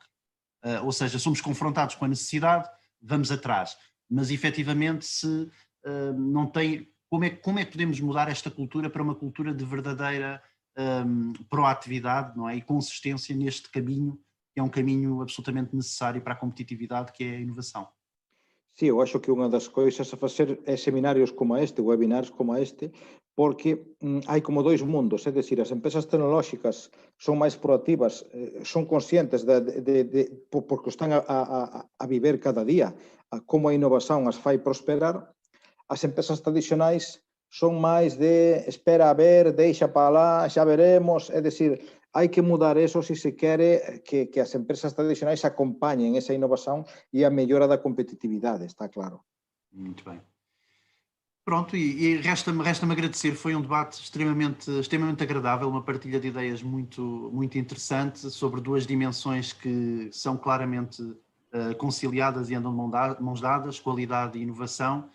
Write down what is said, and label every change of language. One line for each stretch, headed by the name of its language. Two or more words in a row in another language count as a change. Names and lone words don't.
Portuguese: Ou seja, somos confrontados com a necessidade, vamos atrás, mas efetivamente se não tem, como é que podemos mudar esta cultura para uma cultura de verdadeira proatividade, não é? E consistência neste caminho, que é um caminho absolutamente necessário para a competitividade, que é a inovação.
Galician: Sí, eu acho que unha das coisas a facer é seminarios como este, webinars como este, porque hai como dois mundos, é dicir, as empresas tecnolóxicas son máis proactivas, son conscientes porque están a viver cada día, a como a innovación as fai prosperar. As empresas tradicionais son máis de espera a ver, deixa para lá, xa veremos, é dicir, hai que mudar eso se se quere que as empresas tradicionais acompañen esa innovación e a mellora da competitividade, está claro.
Portuguese: Muito bem. Pronto, e resta-me agradecer, foi um debate extremamente agradável, uma partilha de ideias muito interessante sobre duas dimensões que são claramente conciliadas e andam de mãos dadas, qualidade e inovação.